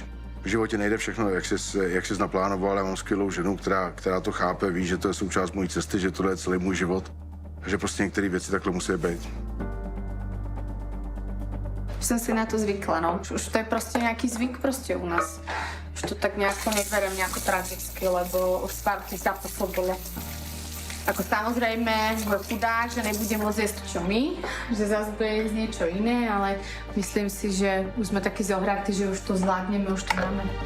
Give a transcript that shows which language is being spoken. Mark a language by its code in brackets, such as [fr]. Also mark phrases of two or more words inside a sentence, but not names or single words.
[cs] V životě nejde všechno, jak jsi naplánoval, ale já mám skvělou ženu, která to chápe, ví, že to je součást mojí cesty, že tohle je celý můj život. Takže prostě některé věci takhle musí být. Už jsem si na to zvykla, no. Už to je prostě nějaký zvyk prostě u nás. [sk] Už to tak nejako neberiem nejako tragicky, lebo od pár tých zápasov bolo. Ako samozrejme, bude chudák, že nebude môcť jesť čo my, že zase bude jesť niečo iné, ale myslím si, že už sme takí zohratí, že už to zvládneme, už to máme.